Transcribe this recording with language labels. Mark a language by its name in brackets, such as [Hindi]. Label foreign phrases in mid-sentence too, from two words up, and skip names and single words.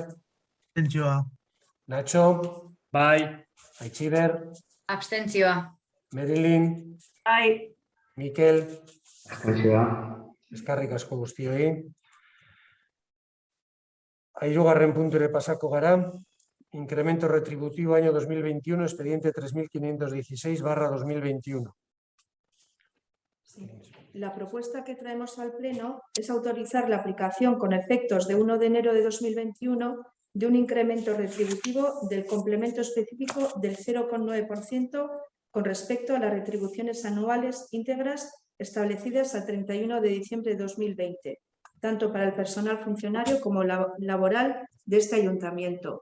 [Basque] Abstentzioa. Nacho, Bai. Aitziber, Abstentzioa. Merilin, Bai. Mikel, Abstentzioa. eskerrik asko guztioi. Hirugarren punture pasako gara. [Spanish] Incremento retributivo año 2021, expediente 3516/2021. Sí. La propuesta que traemos al Pleno es autorizar la aplicación con efectos de 1 de enero de 2021 de un incremento retributivo del complemento específico del 0,9% con respecto a las retribuciones anuales íntegras establecidas al 31 de diciembre de 2020, tanto para el personal funcionario como laboral de este ayuntamiento.